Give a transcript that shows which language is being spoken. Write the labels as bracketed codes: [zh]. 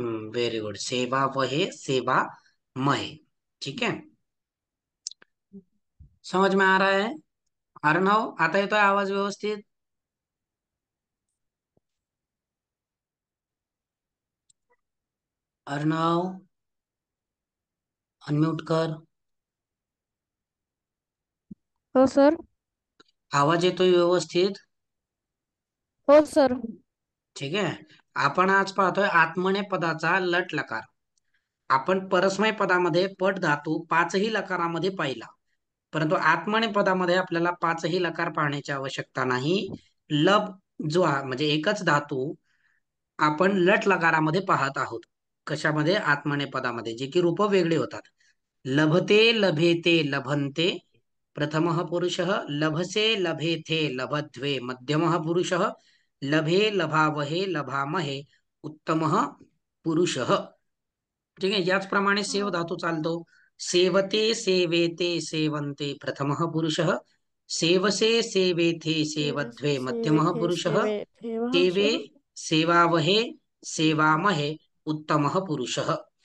[sa] Very गुड, सेवा वहे सेवा महे। [hi] ठीक है, समझ में आ रहा है? [mr] अर्णव, आता येतोय आवाज व्यवस्थित? अर्णव, अनम्यूट कर। हो सर. आवाज येतोय व्यवस्थित? हो सर. ठीक आहे. आपण आज पाहतोय आत्मने पदाचा लट लकार. आपण परस्मय पदामध्ये पट धातू पाचही लकारामध्ये पाहिला, परंतु आत्मने पदामध्ये आपल्याला पाचही लकार पाहण्याची आवश्यकता नाही. लब जो म्हणजे एकच धातू आपण लट लकारामध्ये पाहत आहोत. कशामध्ये? आत्मने पदामध्ये, जे की रूप वेगळे होतात. [sa] लभते लभेते लभन्ते प्रथमः पुरुषः, लभसे लभेथे लभध्वे मध्यमः पुरुषः, लभे लभावहे लभामहे उत्तमः पुरुषः. [mr] ठीक आहे, याचप्रमाणे सेव धातू चालतो. [sa] सेवते सेवेते सेवन्ते प्रथमः पुरुषः, सेवसे सेवेथे सेवध्वे मध्यमः सेवे पुरुषः, [mr] सेवे ठेवा [sa] सेवे [mr] सर. [sa] सेवावहे सेवामहे उत्तमः पुरुषः.